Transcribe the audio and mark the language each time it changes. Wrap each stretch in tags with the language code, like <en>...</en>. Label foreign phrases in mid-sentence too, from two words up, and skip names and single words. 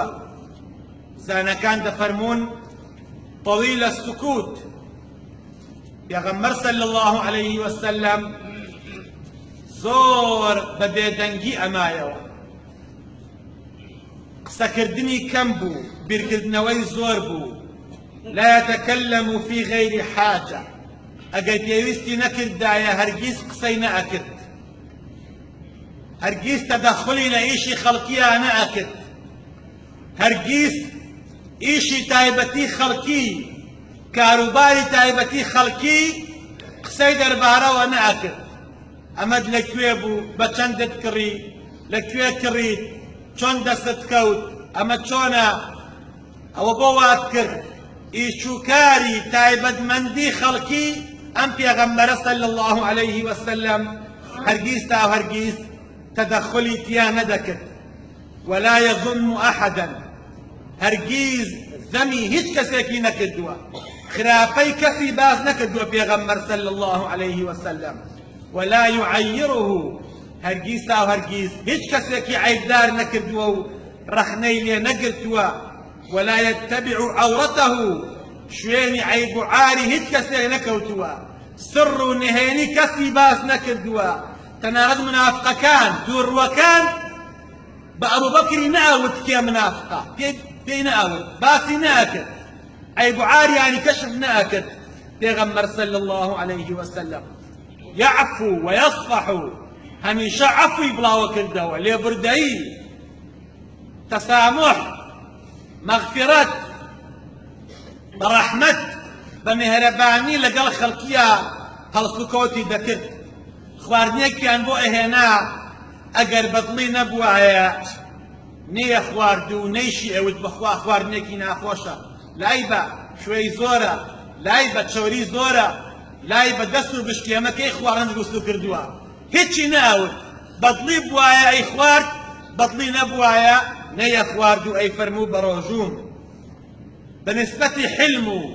<ckb>زانەکان دەفەرمون</ckb> <ar>طویل السکوت.</ar> <ckb>پێغەمبەر</ckb> <ar>صلی الله عليه وسلم</ar> <ckb>زۆر بە بێدەنگی ئەمایەوە، قسەکردنی کەم بوو، بیرکردنەوەی زۆر بوو.</ckb> <ar>لا يتكلم في غير حاجة،</ar> <ckb>ئەگەر پێویستی نەکردایە هەرگیز قسەی نەئەکرد، هەرگیز تەدەخلی لە ئیشی خەڵکیە نەئەکرد، هەرگیز ئیشی تایبەتی خەڵکی، کاروباری تایبەتی خەڵکی قسەی دەربارەوە نەئەکرد. ئەمەد لەکوێ بوو، بە چەندت کڕی، لەکوێ کڕیت، چۆن دەستت کەوت، ئەمە چۆنە، ئەوە بۆ وات کرد. ئیشوکاری تایبەتمەندی خەڵکی ئەم پێغەمبەرە</ckb> <ar>صلی الله عليه وسلم</ar> <ckb>هەرگیز تا هەرگیز تەدەخلی تیا نەدەکرد.</ckb> <ar>ولا يظن أحدا،</ar> <ckb>هەرگیز ذەمی هیچ کەسێکی نەکردووە، خراپەی کەسی باز نەکردووە پێغەمبەر</ckb> <ar>صلی الله عليه وسلم. ولا يعيره،</ar> <ckb>هەرگیز تا هەرگیز هیچ کەسێکی عیبدار نەکردووە و ڕەخنەی لێ نەگرتووە.</ckb> <ar>ولا يتبع عورته،</ar> <ckb>شوێنی عیب و عاری هیچ کەسێک نەکەوتووە، سڕ و نهێنی کەسی باز نەکردووە. تەنانەت منافقەکان دووڕوەکان بە ئەبوبەکری نەئەوت کێ منافقە، پێی نەئەوت، باسی نەئەکرد، عیب و عاریانی کەشف نەئەکرد.</ckb> <ar>پێغەمبەر صلی الله عليه وسلم يعفو ويصفح،</ar> <ckb>هەمیشە عەفوی بڵاوە کردەوە، لێبوردەیی، تەسامح، مەغفرەت، بەڕەحمەت، بە مێهرەبانی لەگەڵ خەڵکیە هەڵسوکەوتی دەکرد. خواردنێکیان بۆ ئەهێنا، ئەگەر بەدڵی نەبووایە نەیە خوارد و نەیشی ئەوت بەخوا خواردنێکی ناخۆشە، لای بە شوێی زۆرە، لای بە چۆری زۆرە، لای بەدەست و بشکێمەکەی خواردن دروست و کردووە هیچی نەئەوت بەدڵی بوایە ئەی خوارد بەدڵی نەبوایە نەیە خوارد و ئەی فەرموو بە ڕۆژوون بەنسبەتی حلم و</ckb>